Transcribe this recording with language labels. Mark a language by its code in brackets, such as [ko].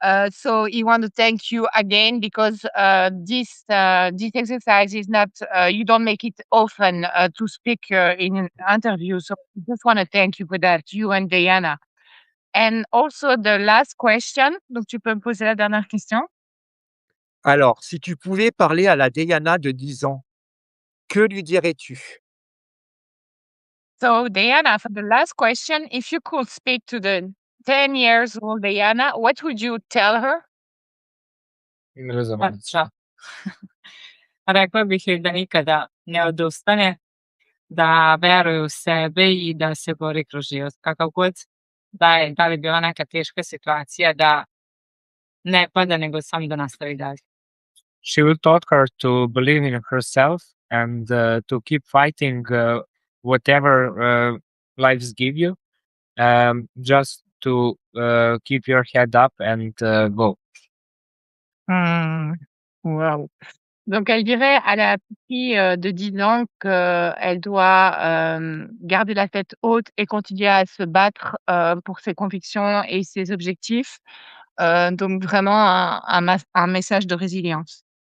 [en] So he want to thank you again because this exercise is not you don't make it often to speak in an interview. So I just want to thank you for that, you and Diana. And also the last question. [fr] Donc tu peux me poser la dernière question. Alors, si tu pouvais parler à la Dejana de 10 ans, que lui dirais-tu? [en] So Diana, for the last question, if you could speak to the 10 years old Diana, what would you tell her? [sr] Ne razumem. अच्छा. Rekla bih joj da nikada ne odustane, da veruje u sebe i da se bori kroz život. Kakav god da li bila neka teška situacija, da ne pada, nego samo da nastavi dalje. [en] She will taught her to believe in herself and to keep fighting whatever lives give you. Just to keep your head up and go. Hmm. Wow. [fr] Donc elle dirait à la petite fille, de 10 ans qu'elle doit, garder la tête haute et continuer à se battre, pour ses convictions et ses objectifs. Donc vraiment un message de résilience.